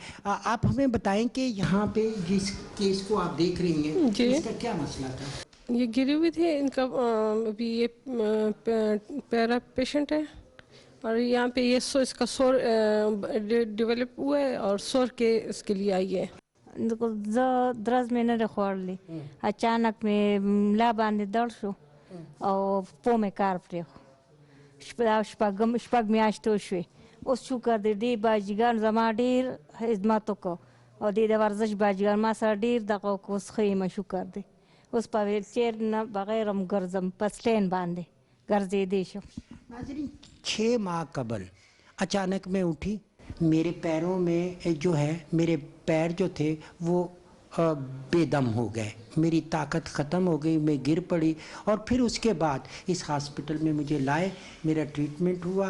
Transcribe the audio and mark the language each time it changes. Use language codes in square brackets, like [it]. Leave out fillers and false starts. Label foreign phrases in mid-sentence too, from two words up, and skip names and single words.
[ur] آپ ہمیں بتائیں کہ یہاں پہ جس کیس کو آپ دیکھ رہی ہیں اس کا کیا مسئلہ تھا؟ یہ گری ہوئی تھی, ان کا ابھی یہ [en] para patient [ur] ہے اور یہاں پہ یہ اس کا [en] sore develop [ur] ہوا ہے اور سور کے اس کے لیے آئی ہے. [ps] درز میں نه خوړلی, اچانک میں ملا باندې درد شو او پو مې کار پرېښو, شپږ میاشتې وشوې. اوس شکر دی دې باجیګان زما ډېر خدمت وکړو او دې د ورزش باجیګان ما سره ډېر دغه وکړو. اوس ښه یم, شکر دی. اوس په ویلچیر نه بغیر هم ګرځم, په سټین باندې ګرځېدی شم. [ur] ناظرین, 6 ماہ قبل اچانک میں اٹھی, میرے پیروں میں جو ہے, میرے پیر جو تھے وہ بے دم ہو گئے, میری طاقت ختم ہو گئی, میں گر پڑی. اور پھر اس کے بعد اس ہاسپٹل میں مجھے لائے, میرا ٹریٹمنٹ ہوا.